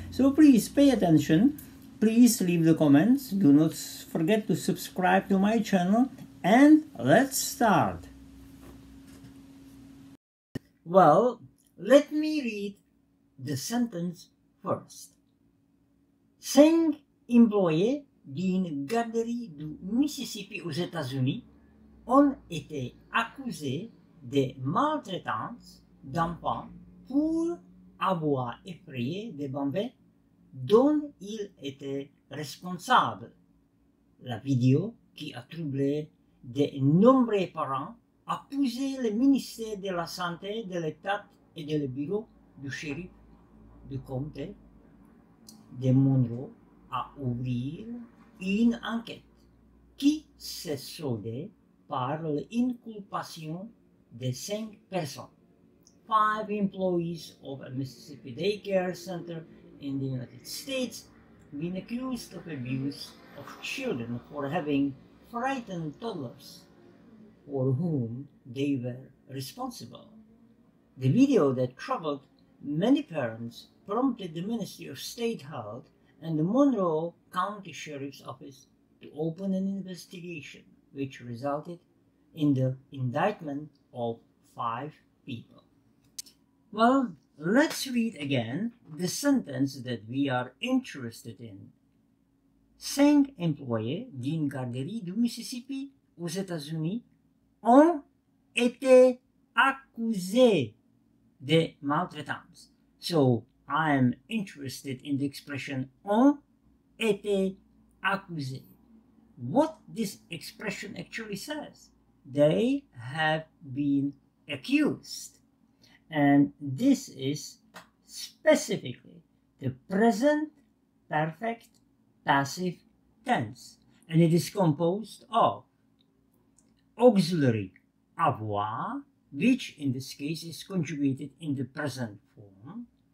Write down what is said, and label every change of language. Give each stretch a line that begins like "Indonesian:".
English: So please pay attention, please leave the comments, do not forget to subscribe to my channel, and let's start. Well, let me read the sentence first.
French: 5 employés d'une garderie du Mississippi aux États-Unis ont été accusés de maltraitance d'enfants pour avoir effrayé des bambins dont ils étaient responsables. La vidéo qui a troublé de nombreux parents a poussé le ministère de la Santé de l'État et le bureau du shérif du comté de Monroe à ouvrir une enquête qui s'est soldée par l'inculpation de 5 personnes.
English: 5 employees of a Mississippi daycare center in the United States been accused of abuse of children for having frightened toddlers for whom they were responsible. The video that troubled many parents prompted the Ministry of State Health and the Monroe County Sheriff's Office to open an investigation, which resulted in the indictment of 5 people. Well, let's read again the sentence that we are interested in.
French: 5 employés d'une garderie du Mississippi aux États-Unis ont été accusés de maltraitance.
English: So I am interested in the expression
French: ont été accusés.
English: What this expression actually says? They have been accused. And this is specifically the present perfect passive tense. And it is composed of auxiliary avoir, which in this case is conjugated in the present form.